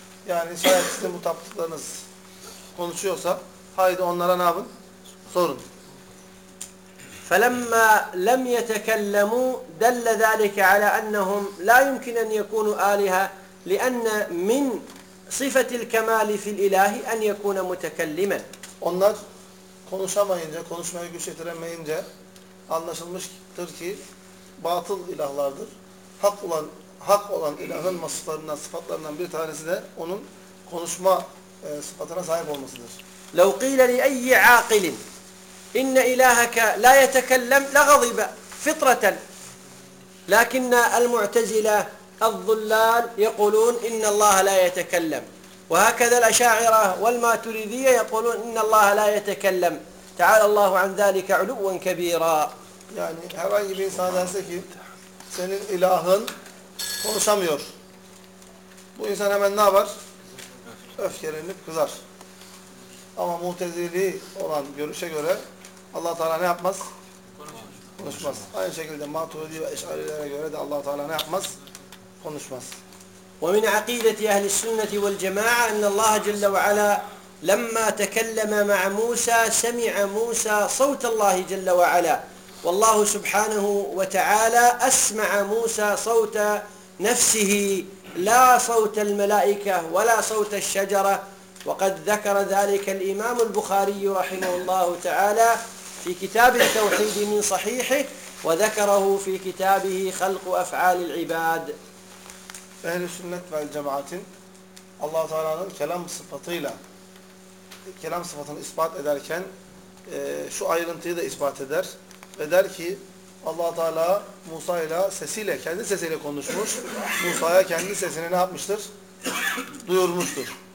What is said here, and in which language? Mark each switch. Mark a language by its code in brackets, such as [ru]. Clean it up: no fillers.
[tr] Yani sizin bu taptıklarınız konuşuyorsa haydi onlara ne yapın? Sorun. [ar] فلما لم يتكلموا دل ذلك على أنهم لا يمكن أن يكونوا آلهة لأن من صِفَةِ الْكَمَالِ فِي الْإِلَٰهِ اَنْ يَكُونَ مُتَكَلِّمًا [tr] Onlar konuşamayınca, konuşmaya güç yetiremeyince anlaşılmıştır ki batıl ilahlardır. Hak olan ilahın vasıflarından, sıfatlarından bir tanesi de onun konuşma sıfatına sahip olmasıdır. [ar] لَوْ قِيلَ لِيَيِّ عَاقِلٍ اِنَّ اِلَٰهَكَ لَا يَتَكَلَّمْ لَغَضِبَ فِطْرَةً لَكِنَّ الْمُعْتَزِلَ الظلال يقولون إن الله لا يتكلم وهكذا الأشاعرة والماتريدية يقولون إن الله لا يتكلم تعالى الله عن ذلك علوا كبيرا يعني [tr] herhangi bir insan derse ki senin ilahın konuşamıyor bu insan hemen ne yapar? Öfkelenip kızar ama mutezili olan görüşe göre Allah Teala ne yapmaz? Konuşmaz. Aynı şekilde maturidi ve eşarilere göre de Allah Teala ne yapmaz? Konuşmaz. [ar] ومن عقيدة أهل السنة والجماعة أن الله جل وعلا لما تكلم مع موسى سمع موسى صوت الله جل وعلا والله سبحانه وتعالى أسمع موسى صوت نفسه لا صوت الملائكة ولا صوت الشجرة وقد ذكر ذلك الإمام البخاري رحمه الله تعالى في كتاب التوحيد من صحيحه وذكره في كتابه خلق أفعال العباد [tr] Ehl-i sünnet ve cemaatin Allah-u Teala'nın kelam sıfatıyla kelam sıfatını ispat ederken şu ayrıntıyı da ispat eder. Ve der ki Allah-u Teala Musa ile sesiyle, kendi sesiyle konuşmuş. Musa'ya kendi sesini ne yapmıştır? Duyurmuştur.